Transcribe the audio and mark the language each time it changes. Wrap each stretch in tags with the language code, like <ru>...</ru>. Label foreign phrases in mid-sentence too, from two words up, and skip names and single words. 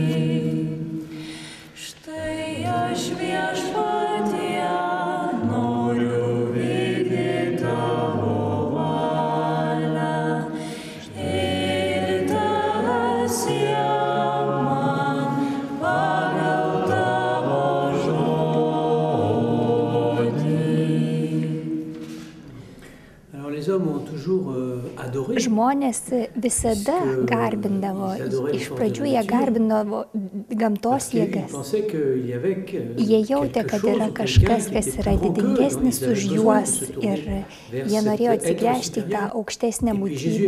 <lt>Štai aš viešpatie noriu vykdyti tavo valią ir teesie man pagal tavo žodį.</lt> <fr>Alors les hommes ont toujours adoré.</fr> <lt>Žmonės visada garbindavo, iš pradžių jie garbindavo gamtos jėgas. Jie jautė, kad yra kažkas, kas yra didingesnis už juos ir jie norėjo atsigręžti į tą aukštesnę būtybę.</lt>